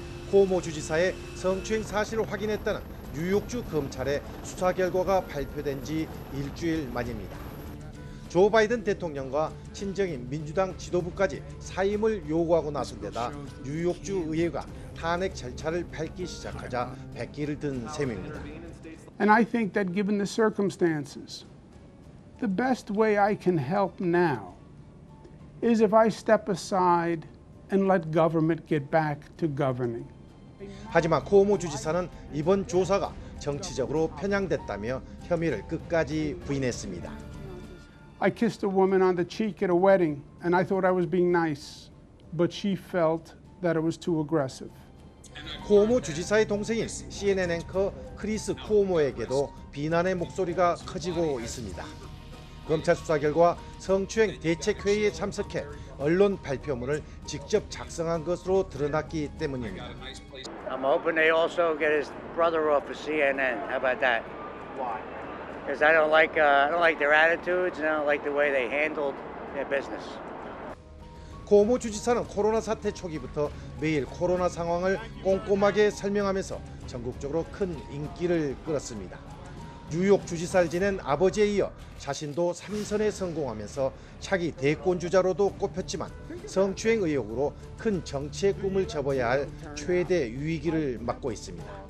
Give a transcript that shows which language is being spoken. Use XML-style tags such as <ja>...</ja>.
<ko>쿠오모 주지사의 성추행 사실을 확인했다는 뉴욕주 검찰의 수사 결과가 발표된 지 일주일 만입니다. 조 바이든 대통령과 친정인 민주당 지도부까지 사임을 요구하고 나선 데다 뉴욕주 의회가 탄핵 절차를 밟기 시작하자 백기를 든 셈입니다.</ko> <en>And I think that given the circumstances, the best way I can help now is if I step aside and let government get back to governing.</en> <ko>하지만 쿠오모 주지사는 이번 조사가 정치적으로 편향됐다며 혐의를 끝까지 부인했습니다.</ko> <en>I kissed a woman on the cheek at a wedding and I thought I was being nice, but she felt that it was too aggressive.</en> <ko>쿠오모 주지사의 동생인 CNN 앵커 크리스 쿠오모에게도 비난의 목소리가 커지고 있습니다. 검찰 수사 결과 성추행 대책회의에 참석해 언론 발표문을 직접 작성한 것으로 드러났기 때문입니다.</ko> <en>I'm hoping they also get his brother off of CNN. How about that? Why? Because I don't like their attitudes and I don't like the way they handled their business.</en> <ko>쿠오모 주지사는 코로나 사태 초기부터 매일 코로나 상황을 꼼꼼하게 설명하면서 전국적으로 큰 인기를 끌었습니다. 뉴욕 주지사를 지낸 아버지에 이어 자신도 3선에 성공하면서 차기 대권주자로도 꼽혔지만 성추행 의혹으로 큰 정치의 꿈을 접어야 할 최대 위기를 맞고 있습니다.</ko>